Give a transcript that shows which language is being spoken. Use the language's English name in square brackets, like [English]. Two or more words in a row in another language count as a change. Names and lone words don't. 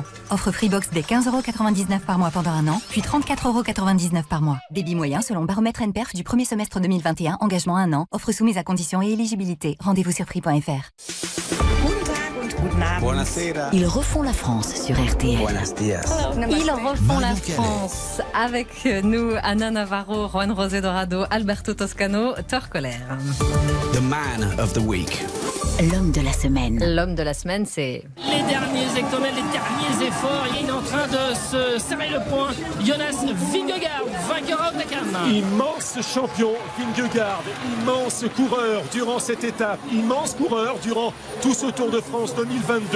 [French] Offre Freebox dès 15,99 € par mois pendant un an, puis 34,99 € par mois. Débit moyen selon baromètre NPerf du premier semestre 2021, engagement 1 an. Offre soumise à conditions et éligibilité. Rendez-vous sur free.fr. Ils refont la France sur RTL. Ils refont la France avec nous, Anna Navarro, Juan José Dorado, Alberto Toscano, Thor Koller. [English] The man of the week. [French] L'homme de la semaine. L'homme de la semaine, c'est... Les derniers hectomètres, les derniers efforts. Il est en train de se serrer le poing. Jonas Vingegaard, vainqueur à Otakam. Immense champion, Vingegaard. Immense coureur durant cette étape. Immense coureur durant tout ce Tour de France 2022.